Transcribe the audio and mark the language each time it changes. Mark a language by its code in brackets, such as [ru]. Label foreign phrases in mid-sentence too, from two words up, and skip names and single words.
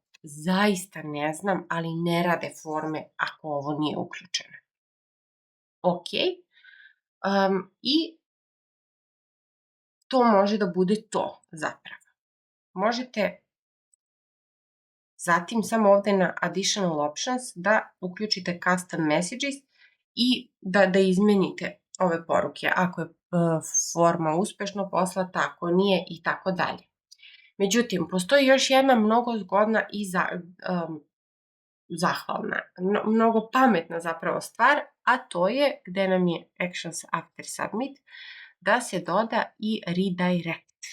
[sr] Zaista ne znam, ali ne rade forme ako ovo nije uključeno. Ok. I to može da bude to zapravo. Možete zatim samo ovde na [en] additional options [sr] da uključite [en] custom messages [sr] i da izmenite ove poruke. Ako je forma uspešno poslata, ako nije i tako dalje. Međutim, postoji još jedna mnogo zgodna i zahvalna, mnogo pametna zapravo stvar, a to je gde nam je Actions After Submit, da se doda i redirect.